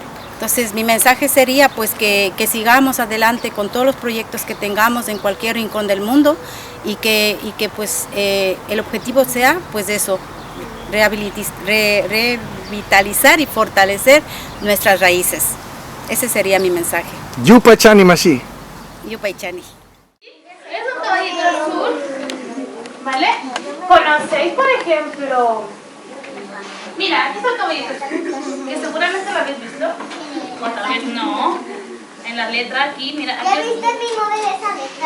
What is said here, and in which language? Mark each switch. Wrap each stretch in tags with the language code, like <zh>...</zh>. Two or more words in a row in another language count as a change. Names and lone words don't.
<es>Entonces mi mensaje sería pues que sigamos adelante con todos los proyectos que tengamos en cualquier rincón del mundo, y que pues el objetivo sea pues eso, revitalizar y fortalecer nuestras raíces. Ese sería mi mensaje.</es> <qu>Yupaychani Mashi. Yupaychani.</qu> <es>Es un caballito azul, ¿vale? ¿Conocéis, por ejemplo? Mira, aquí está el caballito azul, que seguramente lo habéis visto. O tal vez no. En la letra aquí, mira. Aquí ¿Ya viste el mismo de esa letra?</es>